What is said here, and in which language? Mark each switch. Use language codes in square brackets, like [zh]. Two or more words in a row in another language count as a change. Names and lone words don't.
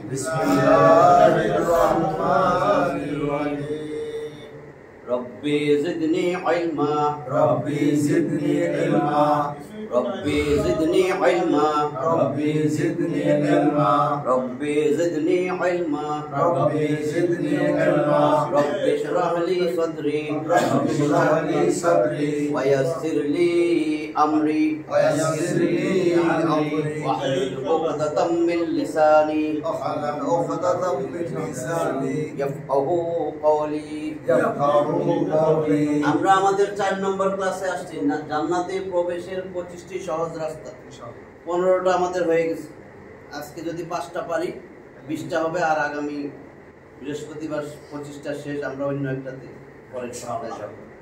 [ar] رب زدني علما. رب زدني علما. رب زدني علما. رب زدني علما. رب زدني علما. رب زدني علما. رب اشرح لي صدري. رب اشرح لي صدري. ويسر لي أمري. ويسر لي أمري. واحلل عقدة من لساني. واحلل عقدة من لساني. يفقهوا قولي. يفقهوا قولي. [bn] আমরা আমাদের 4 নম্বর ক্লাসে আসছি না, জান্নাতে প্রবেশের 25টি সহজ রাস্তা। 15টা আমাদের হয়ে গেছে। আজকে যদি 5টা পারি 20টা হবে, আর আগামী বৃহস্পতিবার 25টা শেষ, আমরা অন্য একটাতে পরের সপ্তাহে যাব।